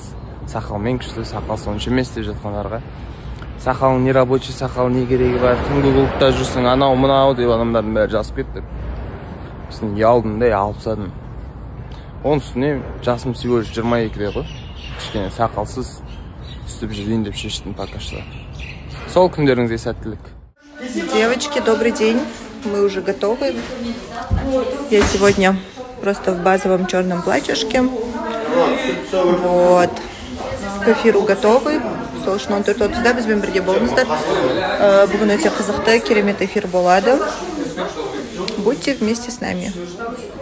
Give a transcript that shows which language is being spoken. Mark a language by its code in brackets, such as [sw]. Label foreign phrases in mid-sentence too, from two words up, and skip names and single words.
[kk] Сақал мен күшті, сақал сонша емес деп жатқандарға. Сақалың не рабочий, сақал не керегі бар? Түнгі клубта жүрсің, анау мынау деп адамдардың бәрі жазып кетті. Сосын ұялдым да, алып тастадым. Оның үстіне жасым всего 22-де ғой. Кішкене сақалсыз үстіп жүрейін деп шештім [ru] пока что. [kk] Сол күндеріңізге сәттілік. [ru] Девочки, добрый день. Мы уже готовы. Я сегодня просто в базовом черном платьишке. Вот. К эфиру готовы. [kk] Солшын 14-да бізбен бірге болыңыздар. Бүгін өте қызықты, керемет эфир болады. [ru] Будьте вместе с нами.